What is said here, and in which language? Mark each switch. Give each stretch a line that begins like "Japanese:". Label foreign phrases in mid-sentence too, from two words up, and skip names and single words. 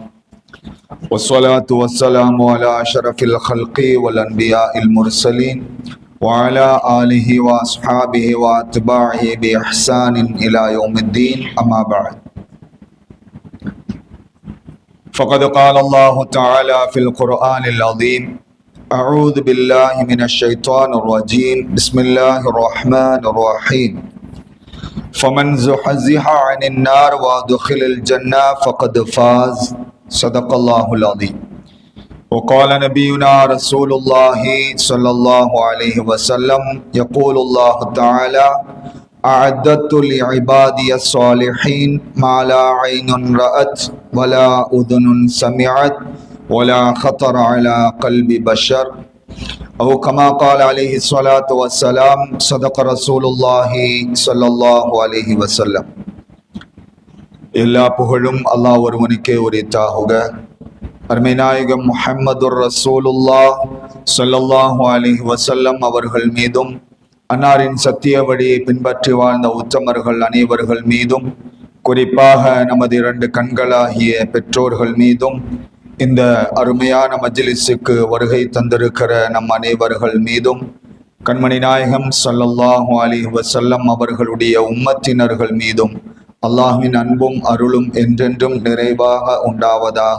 Arabic: والصلاة والسلام على أشرف الخلق والأنبياء المرسلين وعلى آله وأصحابه وأتباعه بإحسان إلى يوم الدين. أما بعد. فقد قال الله تعالى في القرآن العظيم. أعوذ بالله من الشيطان الرجيم. بسم الله الرحمن الرحيم. فمن زحزح عن النار وادخل الجنة فقد فاز. صدق الله العظيم. وقال نبينا رسول الله صلى الله عليه وسلم يقول الله تعالى أعددت لعبادي الصالحين ما لا عين رأت ولا أذن سمعت ولا خطر على قلب بشر أو كما قال عليه الصلاة والسلام. صدق رسول الله صلى الله عليه وسلم.
Tamil: எல்லா புகழும் அல்லாஹ் ஒருவனுக்கே உரித்தாகுக. அருமை நாயகம் முஹம்மதுர் ரசூலுல்லாஹ்
Arabic: صلى الله عليه وسلم
Tamil: அவர்கள் மீதும், அன்னாரின் சத்திய வழியை பின்பற்றி வாழ்ந்த உத்தமர்கள் அனைவர்கள் மீதும், குறிப்பாக நமது இரண்டு கண்களாகிய பெற்றோர்கள் மீதும், இந்த அருமையான மஜ்லிஸுக்கு வருகை தந்திருக்கிற நம் அனைவர்கள் மீதும், கண்மணி நாயகம்
Arabic: صلى الله عليه وسلم
Tamil: அவர்களுடைய உம்மத்தினர்கள் மீதும் அல்லாஹ்வின் அன்பும் அருளும் என்றென்றும் நிறைவாக உண்டாவதாக.